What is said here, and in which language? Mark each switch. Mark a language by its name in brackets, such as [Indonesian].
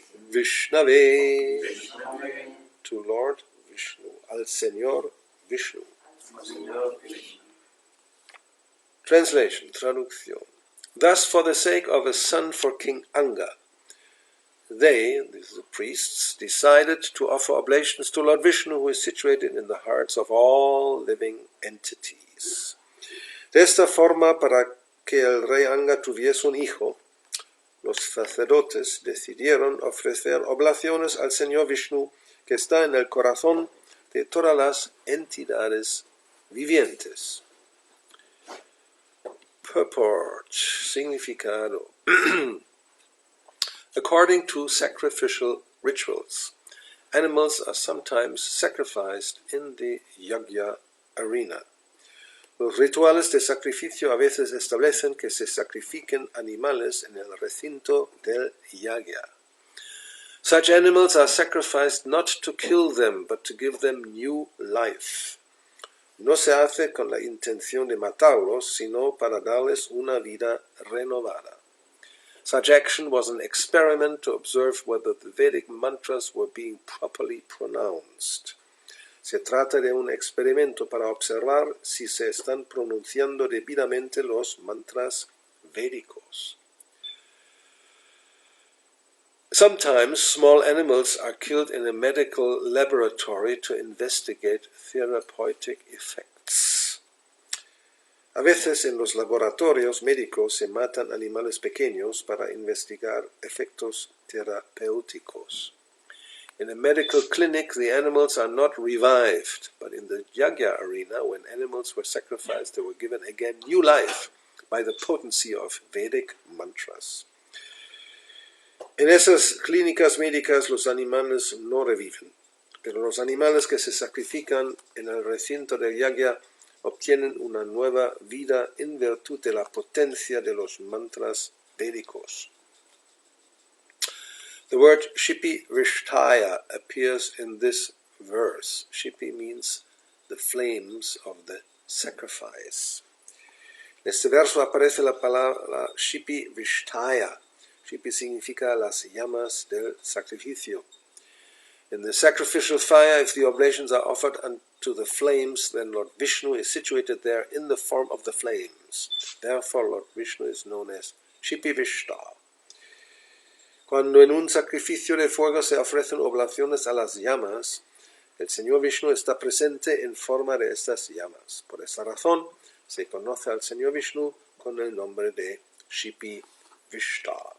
[English] Vishnave, to Lord Vishnu. [Spanish] Al Señor Vishnu. [English] Translation, traducción. Thus, for the sake of a son for King Anga, they, these are the priests, decided to offer oblations to Lord Vishnu, who is situated in the hearts of all living entities. [Spanish] De esta forma, para que el rey Anga tuviese un hijo, los sacerdotes decidieron ofrecer oblaciones al Señor Vishnu, que está en el corazón de todas las entidades vivientes. [English] Purport, significado. According to sacrificial rituals, animals are sometimes sacrificed in the yajna arena. [Spanish] Los rituales de sacrificio a veces establecen que se sacrifiquen animales en el recinto del yajna. [English] Such animals are sacrificed not to kill them, but to give them new life. [Spanish] no se hace con la intención de matarlos, sino para darles una vida renovada. [English] Such action was an experiment to observe whether the Vedic mantras were being properly pronounced. [Spanish] Se trata de un experimento para observar si se están pronunciando debidamente los mantras védicos. [English] Sometimes small animals are killed in a medical laboratory to investigate therapeutic effects. [Spanish] A veces en los laboratorios médicos se matan animales pequeños para investigar efectos terapéuticos. [English] In a medical clinic, the animals are not revived, but in the yajna arena, when animals were sacrificed, they were given again new life by the potency of Vedic mantras. [Spanish] En esas clínicas médicas los animales no reviven, pero los animales que se sacrifican en el recinto del yajna obtienen una nueva vida en virtud de la potencia de los mantras védicos. [English] The word Shipi Vishtaya appears in this verse. Shipi means the flames of the sacrifice. [Spanish] En este verso aparece la palabra Shipi Vishtaya. Shipi significa las llamas del sacrificio. [English] In the sacrificial fire, if the oblations are offered unto the flames, then Lord Vishnu is situated there in the form of the flames. Therefore, Lord Vishnu is known as Shipi Vishta. [Spanish] Cuando en un sacrificio de fuego se ofrecen oblaciones a las llamas, el Señor Vishnu está presente en forma de estas llamas. Por esa razón, se conoce al Señor Vishnu con el nombre de Shipi Vishta.